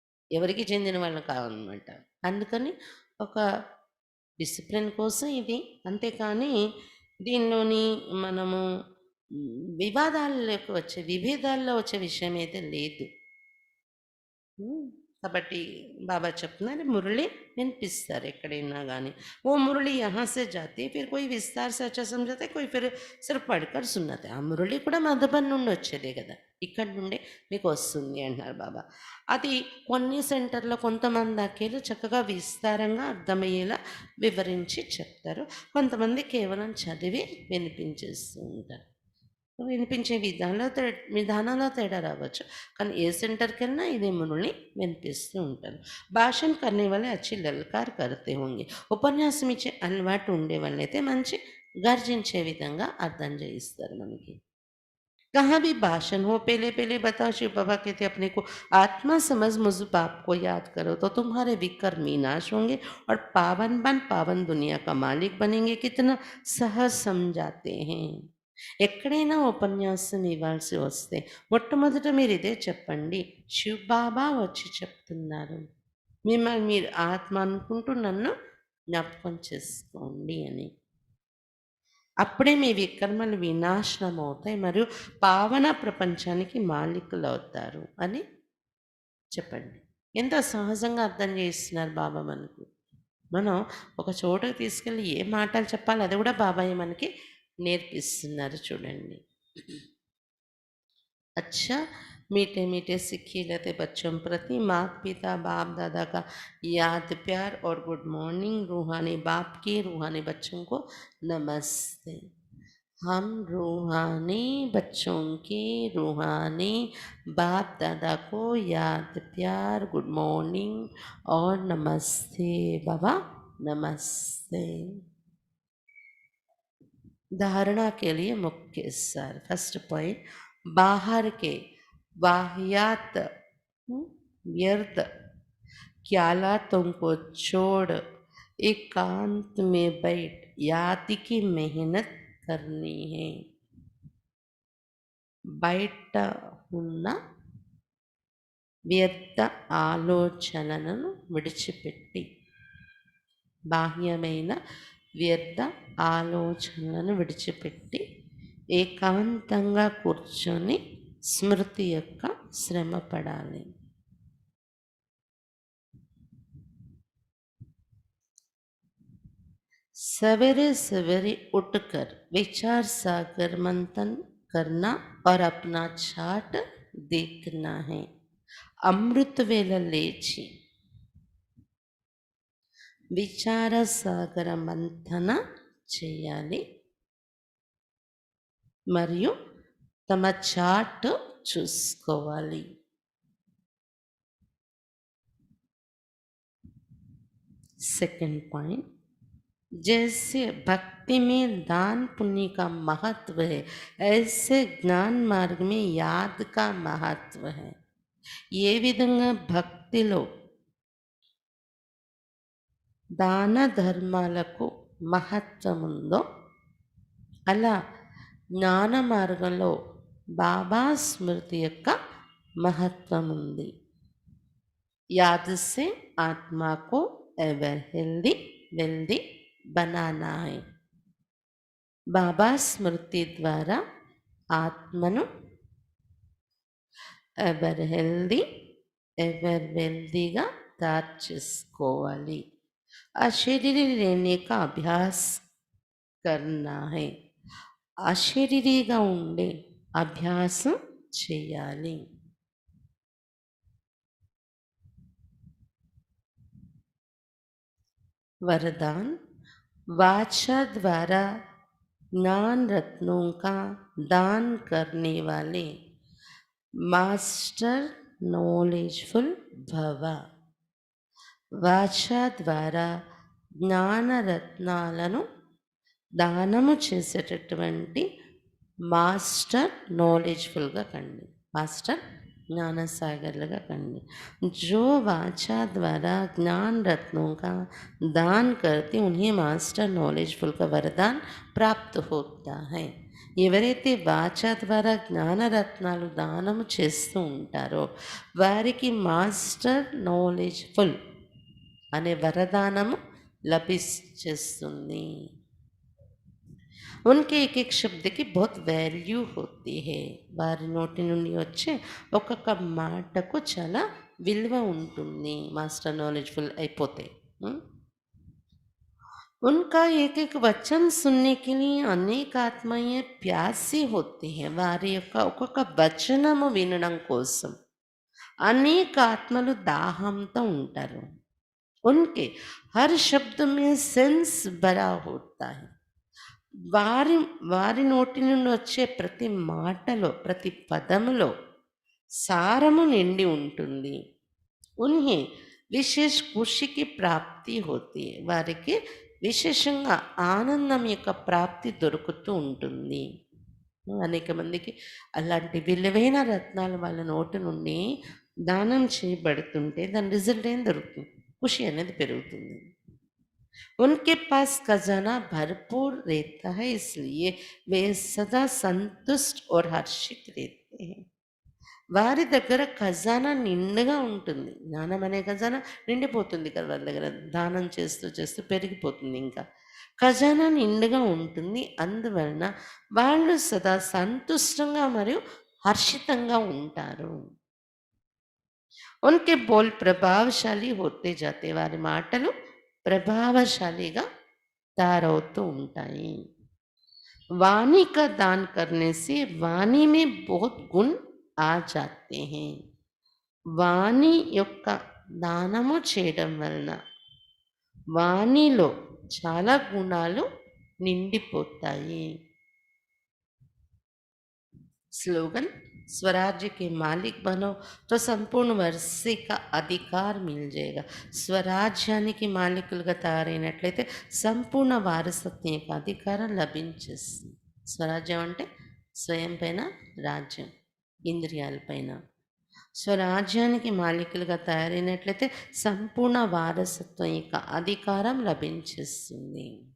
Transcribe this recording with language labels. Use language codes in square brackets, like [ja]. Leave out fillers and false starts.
[te] ఎవరికి చెందిన వాళ్ళం కాదనమాట. అందుకని ఒక డిసిప్లిన్ కోసం ఇది. అంతేకానీ దీనిలోని మనము వివాదాల్లోకి వచ్చే, విభేదాల్లో వచ్చే విషయం అయితే లేదు. కాబట్టి బాబా చెప్తున్నారు మురళి వినిపిస్తారు ఎక్కడైనా గానీ. [hi] वो मुरली यहाँ से जाती है, फिर कोई विस्तार से अच्छा समझाता है, कोई फिर सिर्फ पढ़कर सुनाता है. [te] ఆ మురళి కూడా మధుబన్ నుండి వచ్చేదే కదా, ఇక్కడి నుండే మీకు వస్తుంది అంటున్నారు బాబా. అది కొన్ని సెంటర్లో కొంతమంది దాకేలు చక్కగా విస్తారంగా అర్థమయ్యేలా వివరించి చెప్తారు. కొంతమంది కేవలం చదివి వినిపించేస్తూ ఉంటారు. వినిపించే విధానంలో తేడా రావచ్చు. కానీ ఏ సెంటర్‌కెళ్ళినా ఇదే మురళి వినిపిస్తూ ఉంటారు. [hi] భాషణ करने वाले अच्छी ललकार करते होंगे. [te] ఉపన్యాసం ఇచ్చే అలవాటు ఉండే వాళ్ళైతే మంచి గర్జించే విధంగా అర్థం చేయిస్తారు మనకి. [hi] कहाँ भी भाषण हो, पहले बताओ शिव बाबा कहते अपने को आत्मा समझ मुझ बाप को याद करो तो तुम्हारे विकर्म विनाश होंगे और पावन दुनिया का मालिक बनेंगे. कितना सहज समझाते हैं. [te] ఎక్కడైనా ఉపన్యాసం ఇవ్వాల్సి వస్తే మొట్టమొదట మీరు ఇదే చెప్పండి, శివ్ బాబా వచ్చి చెప్తున్నారు, మిమ్మల్ని మీరు ఆత్మ అనుకుంటూ నన్ను జ్ఞాపకం చేసుకోండి అని. అప్పుడే మీ వికర్మలు వినాశనం అవుతాయి మరియు పావన ప్రపంచానికి మాలికులవుతారు అని చెప్పండి. ఎంతో సహజంగా అర్థం చేస్తున్నారు బాబా మనకు. మనం ఒక చోటకి తీసుకెళ్ళి ఏ మాటలు చెప్పాలి అది కూడా బాబాయ్ మనకి నేర్పిస్తున్నారు చూడండి. [hi] अच्छा मीठे मीठे सिक्के लेते बच्चों प्रति माता पिता बाप दादा का याद प्यार और गुड मॉर्निंग। रूहानी बाप की रूहानी बच्चों को नमस्ते। हम रूहानी बच्चों की रूहानी बाप दादा को याद प्यार गुड मॉर्निंग और नमस्ते बाबा नमस्ते। धारणा के लिए मुख्य सार फर्स्ट पॉइंट, बाहर के वाहियात व्यर्थ ख्यालातों को छोड़ एकांत में बैठ याद की मेहनत करनी है। [te] బయట ఉన్న వ్యర్థ ఆలోచనలను విడిచిపెట్టి, బాహ్యమైన వ్యర్థ ఆలోచనలను విడిచిపెట్టి ఏకాంతంగా కూర్చొని స్మృతి యొక్క శ్రమ పడాలి. [hi] सवेरे सवेरे उठकर विचार सागर मंथन करना और अपना चार्ट देखना है. अमृत वेला [te] लेची విచార సాగర మంథన చేయాలి మరియు తమ చార్ట్ చూసుకోవాలి. [hi] सेकंड पॉइंट, जैसे भक्ति में दान पुण्य का महत्व है ऐसे ज्ञान मार्ग में याद का महत्व है. [te] ఏ విధంగా భక్తిలో దాన ధర్మాలకు మహత్వం ఉందో అలా జ్ఞాన మార్గంలో బాబా స్మృతి యొక్క మహత్వం ఉంది. [hi] याद से आत्मा को एवर हेल्दी वेल्दी बनाना है. [te] బాబా స్మృతి ద్వారా ఆత్మను ఎవర్ హెల్దీ ఎవర్ వెల్దీగా తయారు చేసుకోవాలి. [hi] అశరీరి रहने का अभ्यास करना है. [te] అశరీరిగా ఉండే అభ్యాసం చేయాలి. [hi] वरदान, वाचा द्वारा ज्ञान रत्नों का दान करने वाले मास्टर नॉलेजफुल भव. [te] వాచా ద్వారా జ్ఞాన రత్నాలను దానము చేసేటటువంటి మాస్టర్ నాలెడ్జ్ఫుల్గా కండి, మాస్టర్ జ్ఞానసాగర్లుగా కండి. [hi] जो वाचा द्वारा ज्ञान रत्नों का दान करते उन्हें मास्टर नॉलेजफुल का वरदान प्राप्त होता है. [te] ఎవరైతే వాచా ద్వారా జ్ఞానరత్నాలు దానము చేస్తూ ఉంటారో వారికి మాస్టర్ నాలెడ్జ్ఫుల్ అనే వరదానము లభిస్తుంది. [hi] उनके एक एक शब्द की बहुत వాల్యూ होती है. [te] వారి నోటి నుండి వచ్చే ఒక్కొక్క మాటకు చాలా విలువ ఉంటుంది మాస్టర్ నాలెడ్జ్ఫుల్ అయిపోతే. [hi] उनका एक एक वचन सुनने के लिए अनेक आत्माएं प्यासी होती हैं. [te] వారి యొక్క ఒక్కొక్క వచనము వినడం కోసం అనేక ఆత్మలు దాహంతో ఉంటారు. [hi] उनके हर शब्द में सेंस भरा होता है. [te] వారి వారి నోటి నుండి వచ్చే ప్రతి మాటలో ప్రతి పదములో సారము నిండి ఉంటుంది. [hi] उन्हें విశేష ఖుషికి ప్రాప్తి होती है. [te] వారికి విశేషంగా ఆనందం యొక్క ప్రాప్తి దొరుకుతూ ఉంటుంది. అనేక మందికి అలాంటి విలువైన రత్నాలు వాళ్ళ నోటి నుండి దానం చేయబడుతుంటే దాని రిజల్ట్ ఏం దొరుకుతుంది? ఖుషి అనేది పెరుగుతుంది. [hi] उनके पास खजाना भरपूर रहता है इसलिए वे सदा संतुष्ट और हर्षित रहते हैं. [te] వారి దగ్గర ఖజానా నిండుగా ఉంటుంది. జ్ఞానం అనే ఖజానా నిండిపోతుంది కదా వాళ్ళ దగ్గర. దానం చేస్తూ చేస్తూ పెరిగిపోతుంది ఇంకా. ఖజానా నిండుగా ఉంటుంది. అందువలన వాళ్ళు సదా సంతుష్టంగా మరియు హర్షితంగా ఉంటారు. [hi] ఉన్కే బోల్ ప్రభావశాలి హోతే జాతే. [te] వారి మాటలు ప్రభావశాలిగా తయారవుతూ ఉంటాయి. [hi] वाणी का दान करने से वाणी में बहुत गुण आ जाते हैं. [te] వాణి యొక్క దానము చేయడం వలన వాణిలో చాలా గుణాలు నిండిపోతాయి. [hi] स्लोगन स्वराज्य के मालिक बनो तो संपूर्ण वर्षे का అధికార్ మిల్ जाएगा. [te] స్వరాజ్యానికి మాలికులుగా తయారైనట్లయితే సంపూర్ణ వారసత్వం యొక్క అధికారం లభించేస్తుంది. స్వరాజ్యం అంటే స్వయం పైన రాజ్యం, ఇంద్రియాలపైన. స్వరాజ్యానికి మాలికులుగా తయారైనట్లయితే సంపూర్ణ వారసత్వం యొక్క అధికారం లభించేస్తుంది.